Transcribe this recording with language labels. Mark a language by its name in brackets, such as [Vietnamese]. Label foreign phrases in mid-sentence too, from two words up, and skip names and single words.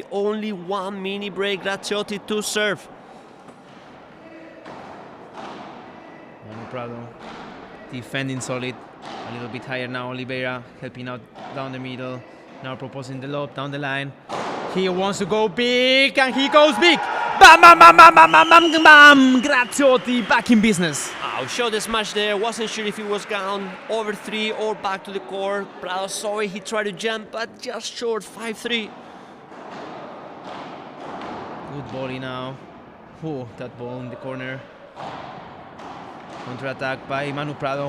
[English] Only 1 mini break. Gracciotti to serve. Manu Prado defending solid. A little bit higher now. Oliveira helping out down the middle. Now proposing the lob down the line. He wants to go big, and he goes big. Bam, bam, bam, bam, bam, bam, bam, bam. Gracciotti back in business. Showed the smash there. Wasn't sure if he was down over 3 or back to the core. Prado saw it. He tried to jump, but just short. 5-3. Good volley now. Oh, that ball in the corner. Counter-attack by Manu Prado.